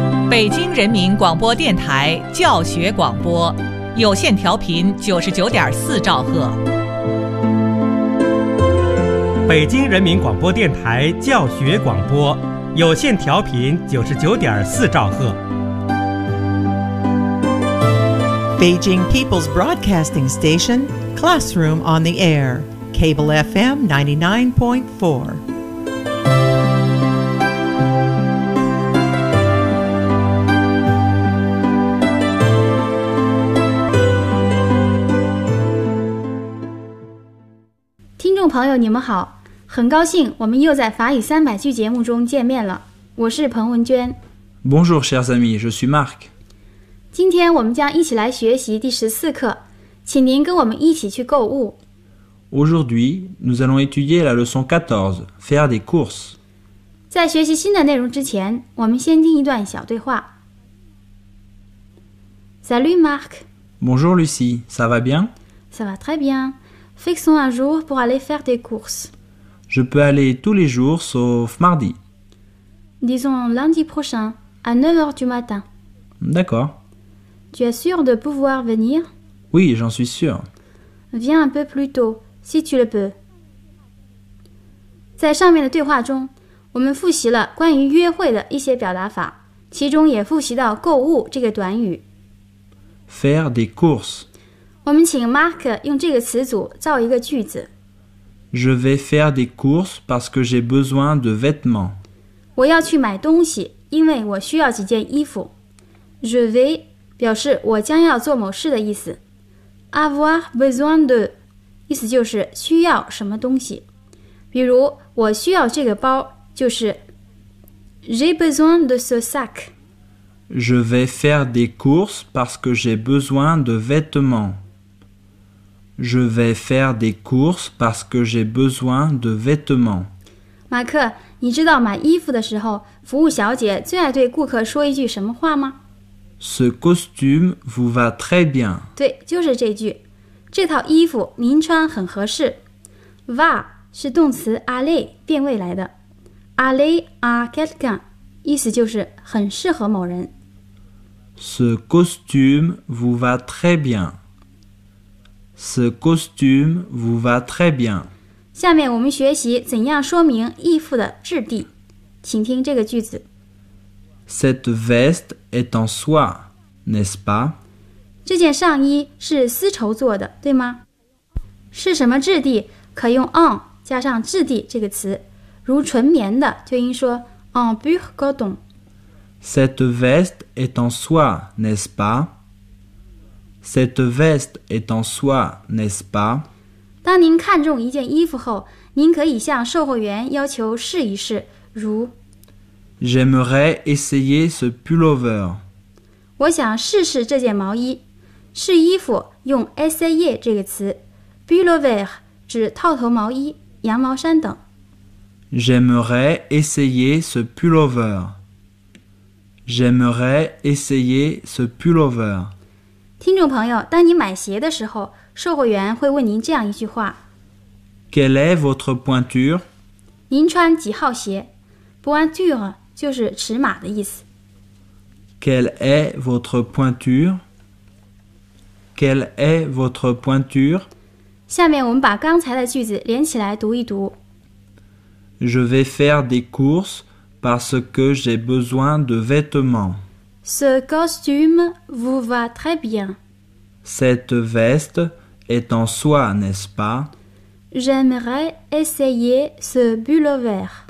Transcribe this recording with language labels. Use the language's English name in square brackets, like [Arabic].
[Chinese] 北京人民广播电台教学广播，有线调频99.4兆赫。北京人民广播电台教学广播，有线调频99.4兆赫。 [English] Beijing People's Broadcasting Station, Classroom on the Air, Cable FM 99.4. [Chinese] Hello, 你们好，很高兴我们又在法语三百句节目中见面了。我是彭文娟。 [French] Bonjour, chers amis, je suis Marc. [Chinese] 今天我们将一起来学习第十四课，请您跟我们一起去购物。 [French] Aujourd'hui, nous allons étudier la leçon 14, faire des courses. [Chinese] 在学习新的内容之前，我们先听一段小对话。 [French] Salut, Marc. Bonjour, Lucie, ça va bien? Ça va très bien. Fixons un jour pour aller faire des courses. Je peux aller tous les jours sauf mardi. Disons lundi prochain, à 9h du matin. D'accord. Tu es sûr de pouvoir venir? Oui, j'en suis sûr. Viens un peu plus tôt, si tu le peux. [Chinese] 在上面的对话中，我们复习了关于约会的一些表达法，其中也复习到购物这个短语。 [French] Faire des courses. [Chinese] 我们请 Marc 用这个词组造一个句子。 [French] Je vais faire des courses parce que j'ai besoin de vêtements. [Chinese] 我要去买东西，因为我需要几件衣服。 [French] Je vais [Chinese] 表示我将要做某事的意思。 [French] Avoir besoin de [Chinese] 意思就是需要什么东西。比如我需要这个包，就是 [French] J'ai besoin de ce sac. Je vais faire des courses parce que j'ai besoin de vêtements. Je vais faire des courses parce que j'ai besoin de vêtements. [Chinese] 马克，你知道买衣服的时候，服务小姐最爱对顾客说一句什么话吗？ [French] Ce costume vous va très bien. [Chinese] 对，就是这句。这套衣服您穿很合适。 Va 是动词 aller 变位来的。 [French] Aller à quelqu'un [Chinese] 意思就是很适合某人。 [French] Ce costume vous va très bien. Ce costume vous va très bien. [Chinese] 下面我们学习怎样说明衣服的质地，请听这个句子。 [French] Cette veste est en soie, n'est-ce pas? [Chinese] 这件上衣是丝绸做的，对吗？是什么质地？可用 en 加上质地这个词，如纯棉的就应说 [French] en pur coton. Cette veste est en soie, n'est-ce pas? Cette veste est en soie, n'est-ce pas? [Chinese] 当您看中一件衣服后，您可以向售货员要求试一试，如 [French] J'aimerais essayer ce pullover. [Chinese] 我想试试这件毛衣。试衣服用 essayer 这个词。Pullover 指套头毛衣、羊毛衫等。 [French] J'aimerais essayer ce pullover. J'aimerais essayer ce pullover. [Chinese] 听众朋友，当你买鞋的时候，售货员会问您这样一句话。 [French] Quelle est votre pointure? [Chinese] 您穿几号鞋 ?Pointure 就是尺码的意思。 [French] Quelle est votre pointure? Quelle est votre pointure? [Chinese] 下面我们把刚才的句子连起来读一读。 [French] Je vais faire des courses parce que j'ai besoin de vêtements. Ce costume vous va très bien. Cette veste est en soie, n'est-ce pas? J'aimerais essayer ce pullover.